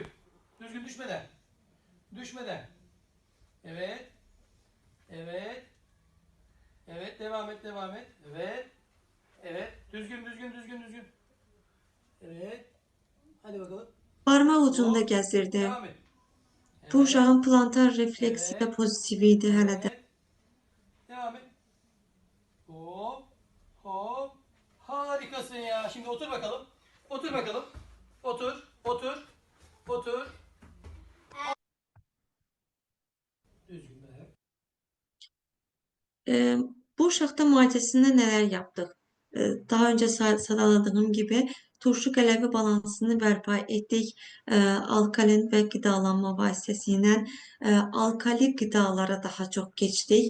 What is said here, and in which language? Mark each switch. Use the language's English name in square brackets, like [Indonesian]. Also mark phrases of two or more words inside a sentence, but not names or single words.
[Turkish] Düzgün düşmeden. Düşmeden. Evet. Evet. Evet. Devam et. Devam et. Evet. Evet. Düzgün. Düzgün. Düzgün. Düzgün. Evet. Hadi bakalım. [Azerbaijani] Barmaq ucunda [Turkish] Hop. [Azerbaijani] gəzirdi. [Turkish] Devam et. [Azerbaijani] Bu [Turkish] Evet. [Azerbaijani] uşağın plantar refleksi də [Turkish] Evet. [Azerbaijani] pozitiv idi hələ də. [Turkish] Evet. Devam et. Hop. Hop. Harikasın ya. Şimdi otur bakalım. Otur bakalım. Otur. Otur. Otur. Düzgün be. [Azerbaijani] Bu uşaqda müalicəsində [Turkish] nələr yapdıq? [Azerbaijani] Daha öncə [Turkish] sadaladığım gibi [Azerbaijani] turşu qələvi balansını bərpa etdik. Alkalin və qidalanma vasitəsilə alkali qidalara daha çox keçdik.